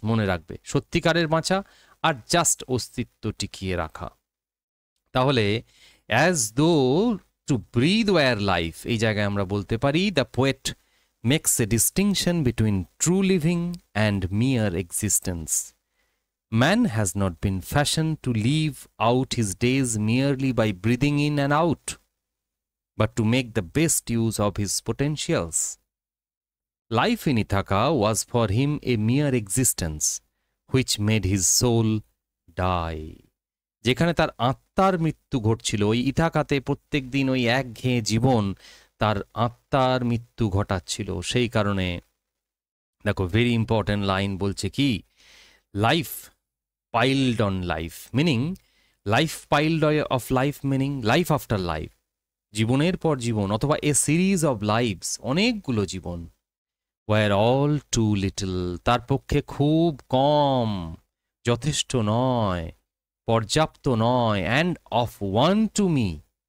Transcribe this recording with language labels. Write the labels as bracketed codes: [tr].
[bn] মনে রাখবে, সত্যিকারের বাঁচা আর জাস্ট অস্তিত্ব টিকিয়ে রাখা। [en] তাহলে as though to breathe were life, [bn] এই জায়গায় আমরা বলতে পারি [en] The poet makes a distinction between true living and mere existence. Man has not been fashioned to live out his days merely by breathing in and out, but to make the best use of his potentials. Life in Ithaca was for him a mere existence, which made his soul die. [bn] যেখানে তার আত্মার মৃত্যু ঘটছিল, ওই ইথাকাতে প্রত্যেক দিন ওই একঘেয়ে জীবন তার আত্মার মৃত্যু ঘটাচ্ছিল। সেই কারণে দেখো, [en] very important line [bn] বলছে কি, [en] life piled on life, meaning life piled of life, meaning life after life, [bn] জীবনের পর জীবন, [en] অথবা a series of lives, [bn] অনেকগুলো জীবন, [en] were all too little, [bn] তার পক্ষে খুব কম, যথেষ্ট নয়, পর্যাপ্ত নয়, [en] and of one to me,